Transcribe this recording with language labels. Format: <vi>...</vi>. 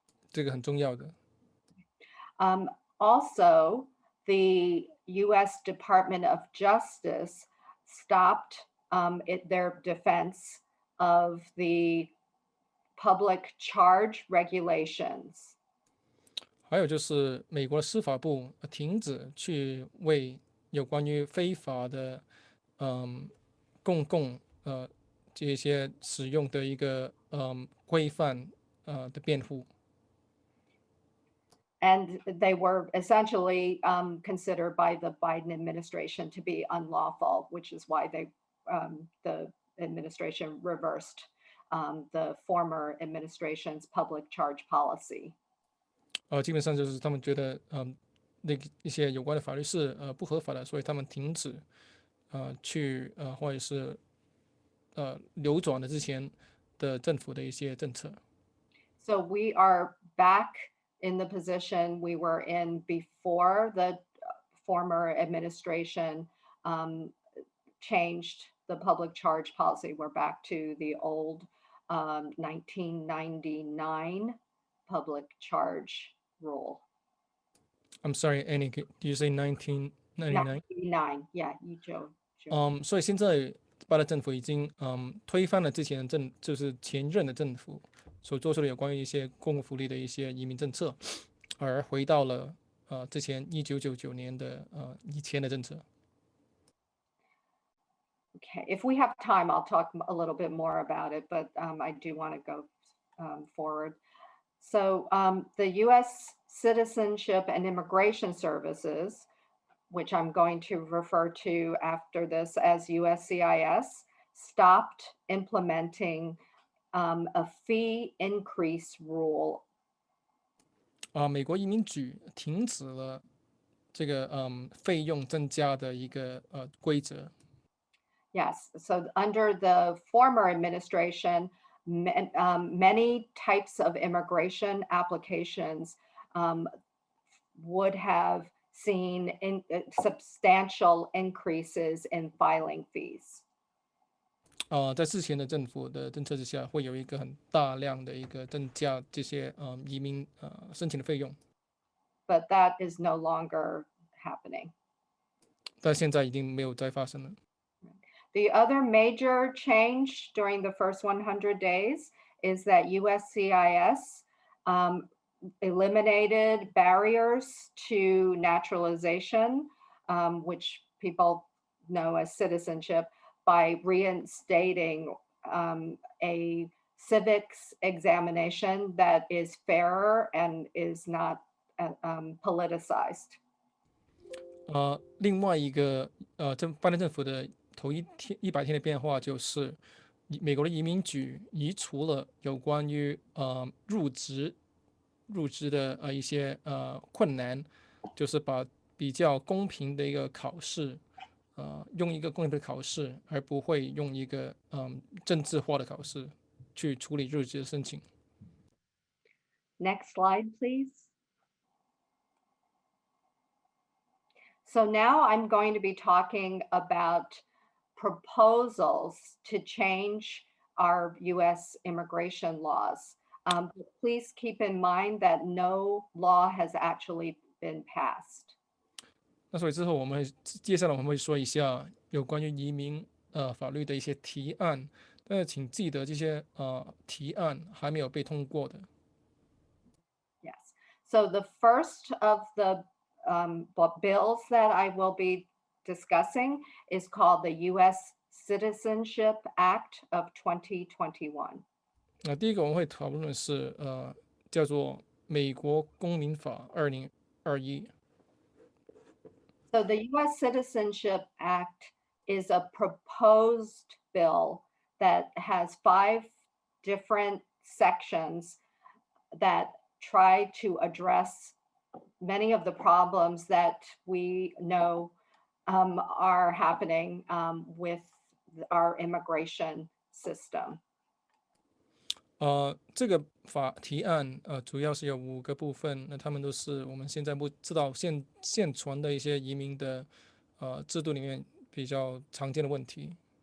<zh>这个很重要的。</zh> <en>Also, the U.S. Department of Justice stopped their defense of the public charge regulations.</en> <zh>还有就是美国的司法部停止去为有关于非法的公共这些使用的一个规范的辩护。</zh> <en>And they were essentially considered by the Biden administration to be unlawful, which is why the administration reversed the former administration's public charge policy.</en> <zh>基本上就是他们觉得一些有关的法律是不合法的，所以他们停止去或者是流转了之前的政府的一些政策。</zh> <en>So we are back in the position we were in before the former administration changed the public charge policy. We're back to the old 1999 public charge rule. I'm sorry, Annie, do you say 1999? 99, yeah, 1999.</en> <zh>所以现在拜登政府已经推翻了之前的就是前任的政府所做出的有关于一些公共福利的一些移民政策，而回到了之前1999年的以前的政策。</zh> <en>Okay, if we have time, I'll talk a little bit more about it, but I do want to go forward. So the U.S. Citizenship and Immigration Services, which I'm going to refer to after this as USCIS, stopped implementing a fee increase rule.</en> <zh>美国移民局停止了这个费用增加的一个规则。</zh> <en>Yes, so under the former administration, many types of immigration applications would have seen substantial increases in filing fees.</en> <zh>在之前的政府的政策之下，会有一个很大量的一个增加这些移民申请的费用。</zh> <en>But that is no longer happening.</en> <zh>但现在已经没有再发生了。</zh> <en>The other major change during the first 100 days is that USCIS eliminated barriers to naturalization, which people know as citizenship, by reinstating a civics examination that is fairer and is not politicized.</en> <zh>另外一个拜登政府的头100天的变化就是美国的移民局移除了有关于入职的一些困难，就是把比较公平的一个考试，用一个公平的考试，而不会用一个政治化的考试去处理入职的申请。</zh> <en>Next slide, please. So now I'm going to be talking about proposals to change our U.S. immigration laws. But please keep in mind that no law has actually been passed.</en> <zh>那所以之后接下来我们会说一下有关于移民法律的一些提案，但是请记得这些提案还没有被通过的。</zh> <en>Yes. So the first of the bills that I will be discussing is called the U.S. Citizenship Act of 2021.</en> <zh>第一个我们会讨论的是叫做美国公民法2021。</zh> <en>So the U.S. Citizenship Act is a proposed bill that has 5 different sections that try to address many of the problems that we know are happening with our immigration system.</en> <zh>这个法提案主要是有5个部分，那他们都是我们现在不知道现存的一些移民的制度里面比较常见的问题。</zh>